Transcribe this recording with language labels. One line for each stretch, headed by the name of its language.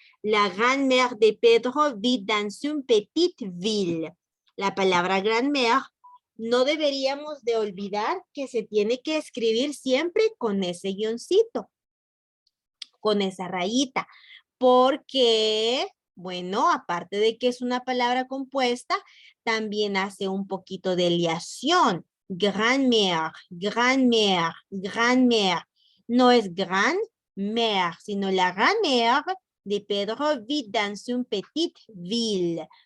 French: La grand-mère de Pedro vit dans une petite ville.
Spanish: La palabra grand-mère no deberíamos de olvidar que se tiene que escribir siempre con ese guioncito, con esa rayita, porque, bueno, aparte de que es una palabra compuesta, también hace un poquito de liación.
French: Grand-mère, grand-mère, grand-mère.
Spanish: No es grand-mère, sino
French: la grand-mère de Pedro vit dans une petite ville.